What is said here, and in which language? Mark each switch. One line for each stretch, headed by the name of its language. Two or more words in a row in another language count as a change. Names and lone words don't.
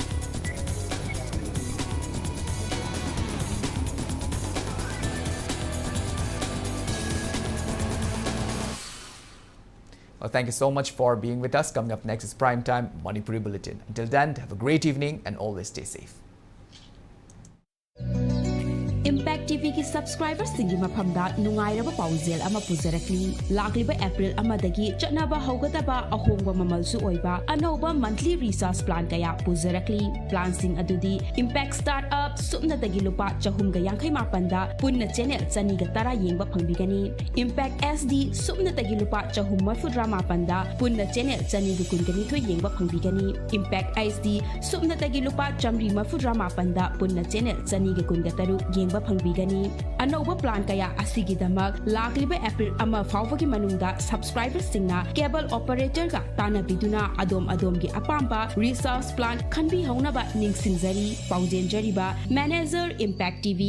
English: Well, thank you so much for being with us. Coming up next is Primetime Manipuri Bulletin. Until then, have a great evening and always stay safe.
Manipuri: Impact TV ki subscribers singi maphamda nungairaba paujel ama pujarakli lagliba April amadagi chatnaba haugataba ahongba mamalsu oiba anoba
English: monthly recharge plan
Manipuri: kaya pujarakli plan sing adudi Impact Startup sumna dagi lupa chahum ga yankhai mapanda punna channel chani ga tara yengba phangbigani Impact SD sumna dagi lupa chahum marfudra mapanda punna channel chani ga kungani thoi yengba phangbigani Impact HD sumna dagi lupa chamri marfudra mapanda punna channel chani ga kunga taru Pangbigani. Anoba plan kaya asigi damak lagliba April ama fawagi manungda subscribers singna
English: cable operator
Manipuri: ga tana biduna adom gi apamba
English: resource plan
Manipuri: kanbi hauna ba ningsinjari paujenjari ba manager Impact TV